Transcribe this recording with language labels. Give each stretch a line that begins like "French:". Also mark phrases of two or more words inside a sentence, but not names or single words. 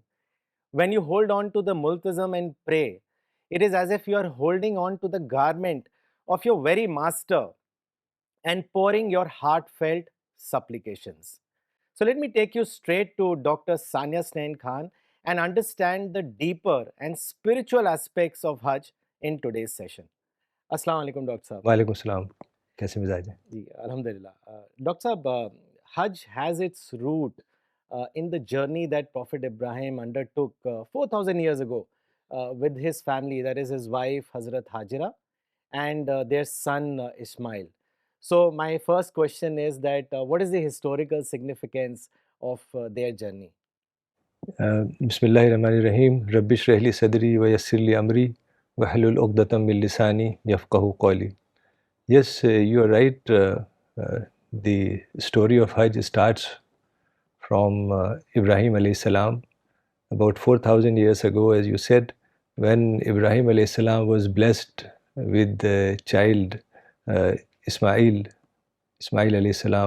English: When you hold on to the multazam and pray, it is as if you are holding on to the garment of your very master and pouring your heartfelt supplications. So let me take you straight to Dr. Sania Snain Khan and understand the deeper and spiritual aspects of Hajj in today's session.
Arabic: السلام عليكم,
English: Dr. Saab.
Arabic: وعليكم السلام
Hindi: कैसे मिजाज हैं
English: Ji, Alhamdulillah. Dr. Saab, Hajj has its root in the journey that Prophet Ibrahim undertook 4,000 years ago with his family, that is his wife Hazrat Hajira and their son Ishmael. So my first question is that what is the historical significance of their journey?
Arabic: بسم الله الرحمن الرحيم رب اشرح لي صدري ويسر لي أمري واحلل عقدة من لساني يفقهوا قولي.
English: Yes, you are right. The story of Hajj starts from Ibrahim
Arabic: عليه السلام
English: about 4,000 years ago, as you said, when Ibrahim
Arabic: عليه السلام
English: was blessed with the child Ismail
Arabic: عليه السلام.